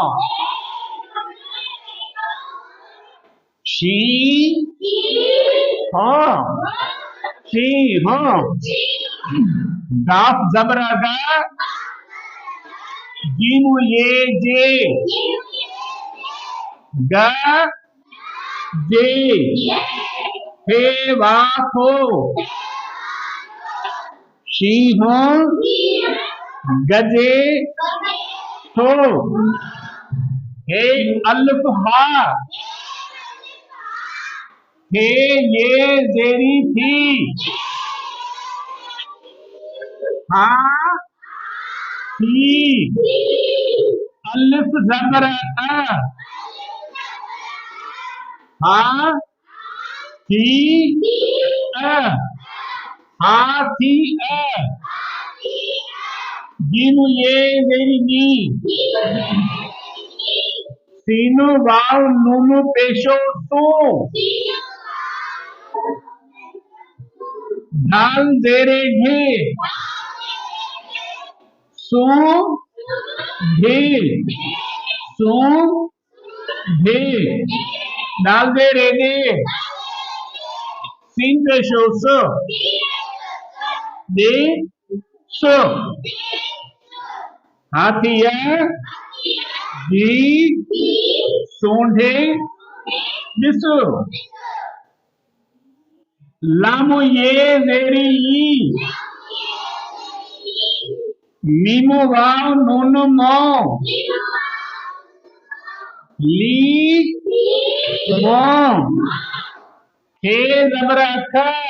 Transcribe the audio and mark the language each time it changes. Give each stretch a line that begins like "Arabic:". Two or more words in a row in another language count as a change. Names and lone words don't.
Sindhi: शी हो शी हो गाफ जबरगा जीमु ये जे ग जे हे वाखो शी हो गजे हो हे अल्फ हा हे ये जेरी थी हा थी अल्फ जबर अ हा थी अ हाथी अ जीनु ये जेरी नी सीनु वाव नूनु पेशो सू ढाल जेरे घे सू घे सू घे डाल दे रे दे सीन पेशो सो दे सो हाथिया जी सूंढे बिसु लामो ये जेरी ई मीमो वाव नूनो मो ली मो हे जबरा खा